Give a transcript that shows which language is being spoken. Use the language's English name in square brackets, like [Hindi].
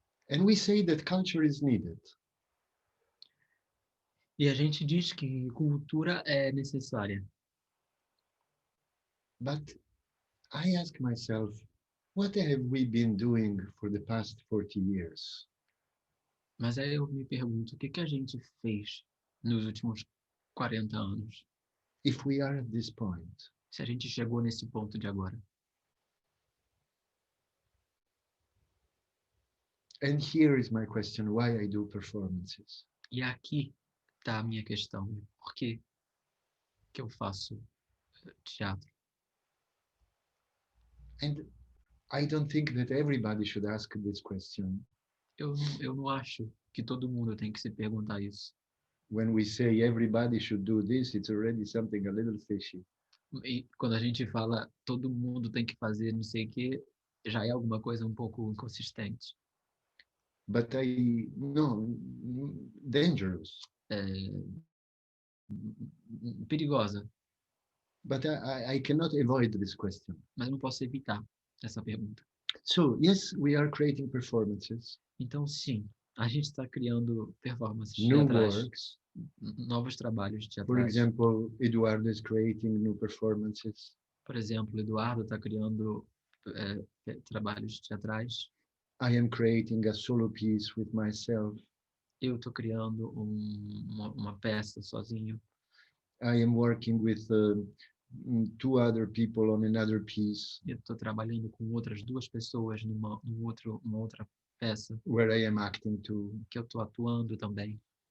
[English] And we say that culture is needed. [Portuguese] E a gente diz que cultura é necessária. [English] But I ask myself, what have we been doing for the past 40 years? [Portuguese] Mas aí eu me pergunto, o que a gente fez nos últimos 40 anos? [English] If we are at this point, [Portuguese] Se a gente chegou nesse ponto de agora. [English] And here is my question, why I do performances. [Portuguese] E aqui está a minha questão. Por que eu faço teatro? [English] And I don't think that everybody should ask this question. [Portuguese] Eu não acho que todo mundo tem que se perguntar isso. [English] When we say everybody should do this, it's already something a little fishy. [Portuguese] E quando a gente fala todo mundo tem que fazer não sei o quê, já é alguma coisa um pouco inconsistente. [English] But no, dangerous. [Portuguese] Perigosa, [English] But I cannot avoid this question. [Portuguese] mas eu não posso evitar essa pergunta. [English] So, yes, we are creating performances, [Portuguese] Então, sim, a gente está criando performances [English] new [Portuguese] teatrais, [English] works. [Portuguese] novos trabalhos [English] For [Portuguese] teatrais. [English] example, Eduardo is creating new performances. [Portuguese] Por exemplo, Eduardo está criando trabalhos teatrais. [English] I am creating a solo piece with myself. [Portuguese] Eu estou criando uma peça sozinho. [English] I am working with 2 other people on another piece [Portuguese] Eu estou trabalhando com outras 2 pessoas uma outra peça [English] where I am acting too. [Portuguese] que eu estou atuando também.